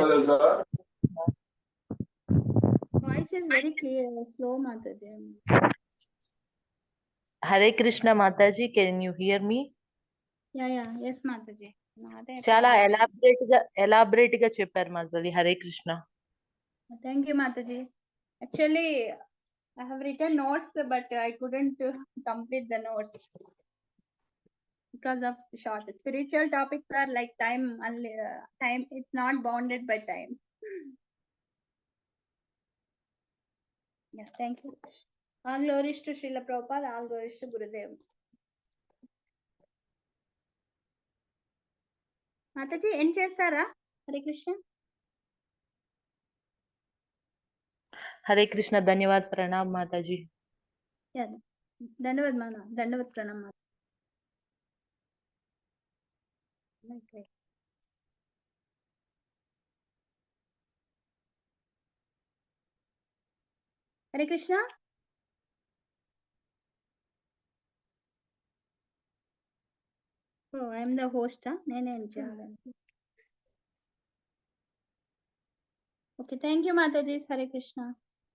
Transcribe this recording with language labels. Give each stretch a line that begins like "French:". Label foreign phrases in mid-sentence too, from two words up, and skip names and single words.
English: voice is very clear, slow Mataji. Hare Krishna Mataji. Can you hear me? Ya yes Mataji.
Telugu: చాలా ఎలాబరేట్ గా చెప్పారు మాతాజీ. హరే కృష్ణ.
English: Thank you, Mataji. Actually, I have written notes, but I couldn't complete the notes because of short. Spiritual topics are like time. It's not bounded by time. Yes, thank you. All glories to Srila Prabhupada. All glories to Gurudev. Mataji, end chestara? Hare Krishna.
Telugu: హరే కృష్ణ. ధన్యవాద్. ప్రణామ్ మాతాజీ.
English: Yeah. Dandavad Pranam. Okay. Hare Krishna. Oh, I am the host. Okay, thank you, Mataji. Hare Krishna.